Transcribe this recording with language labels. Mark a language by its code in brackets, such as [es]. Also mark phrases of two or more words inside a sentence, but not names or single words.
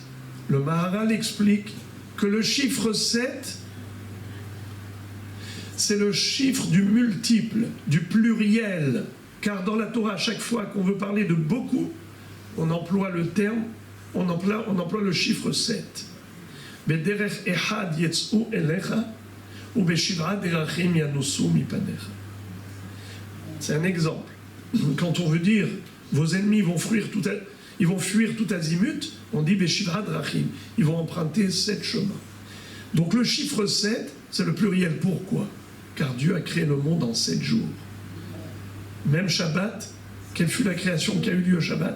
[fr] Le Maharal explique que le chiffre 7, c'est le chiffre du multiple, du pluriel. Car dans la Torah, à chaque fois qu'on veut parler de beaucoup, on emploie le terme, on emploie le chiffre 7. [he] בדרך אחד יצאו אליך, ou בשבעה דרכים ינוסו מפניך. [fr] C'est un exemple. Quand on veut dire vos ennemis vont fuir tout azimut, on dit [he] בשבעה דרכים, [fr] ils vont emprunter 7 chemins. Donc le chiffre 7, c'est le pluriel. Pourquoi? Car Dieu a créé le monde en 7 jours. Même Shabbat, quelle fut la création qui a eu lieu au Shabbat?